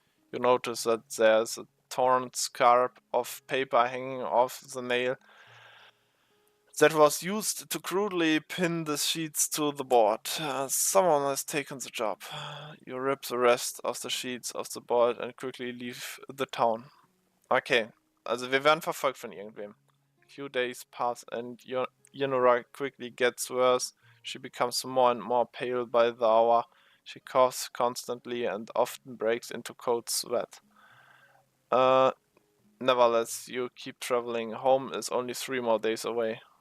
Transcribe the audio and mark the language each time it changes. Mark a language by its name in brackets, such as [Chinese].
[English] You notice that there's a torn scrap of paper hanging off the nail that was used to crudely pin the sheets to the board. Someone has taken the job. You rip the rest of the sheets off the board and quickly leave the town. [German] Okay, also wir werden verfolgt von irgendwem. [English] Few days pass and Yenora quickly gets worse. She becomes more and more pale by the hour. She coughs constantly and often breaks into cold sweat. Nevertheless, you keep traveling. Home is only 3 more days away.